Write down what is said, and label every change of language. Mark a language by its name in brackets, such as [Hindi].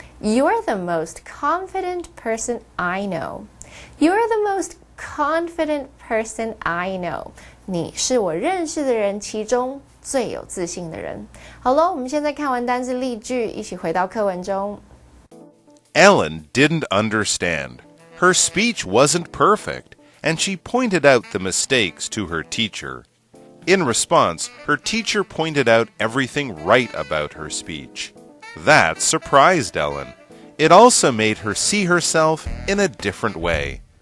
[English] You're the most confident person I know. You're the most confident person I know. [Chinese] 你是我认识的人其中最有自信的人。好了，我们现在看完单字例句，一起回到课文中。 [English] Ellen didn't understand. Her speech wasn't perfect, and she pointed out the mistakes to her teacher. In response, her teacher pointed out everything right about her speech. That surprised Ellen. It also made her see herself in a different way.